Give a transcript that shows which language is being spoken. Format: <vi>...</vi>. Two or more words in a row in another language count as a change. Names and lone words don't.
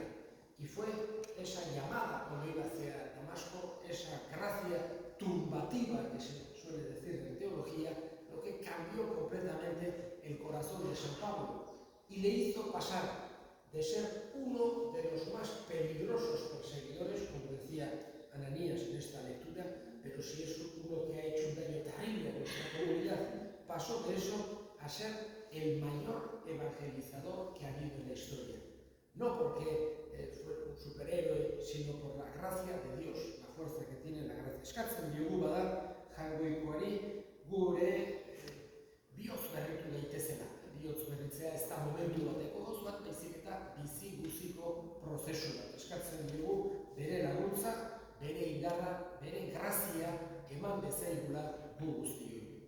<es>Y fue esa llamada cuando iba hacia Damasco, esa gracia turbativa que se suele decir en teología, lo que cambió completamente el corazón de San Pablo y le hizo pasar de ser uno de los más peligrosos perseguidores, como decía Ananías en esta lectura, pero si es uno que ha hecho un daño terrible a nuestra comunidad, pasó de eso a ser el mayor evangelizador que ha habido en la historia. No porque fue un superhéroe, sino por la gracia de Dios, la fuerza que tiene la gracia.</es> <eu>Eskartzen diogu bada, jangoikoari, gure bihotz berritu daitezela. Bihotz berritzea ez da momentu bateko gauz bat, baizik eta bizi guziko prozesu bat. Eskartzen diogu bere laguntza, bere indarra, bere grazia eman bezaigula gu guztioi.</eu>